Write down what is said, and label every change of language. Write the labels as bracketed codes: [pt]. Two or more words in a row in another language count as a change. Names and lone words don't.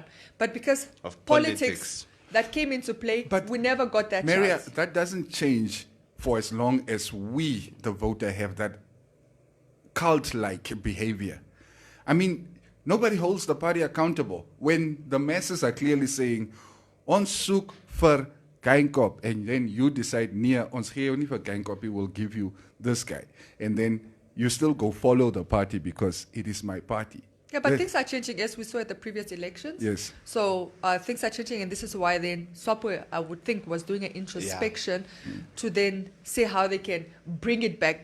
[en] But because of politics that came into play, but we never got that Maria, chance. That doesn't change for as long as we, the voter, have that cult-like behavior. I mean, nobody holds the party accountable when the masses are clearly saying, [af] ons soek vir Geinkop, [en] and then you decide, [af] nee, ons gee nie vir Geinkop, [en] we will give you this guy. And then you still go follow the party because it is my party. Yeah, but things are changing, as we saw at the previous elections. Yes. So things are changing, and this is why then SWAPO, I would think, was doing an introspection to then see how they can bring it back.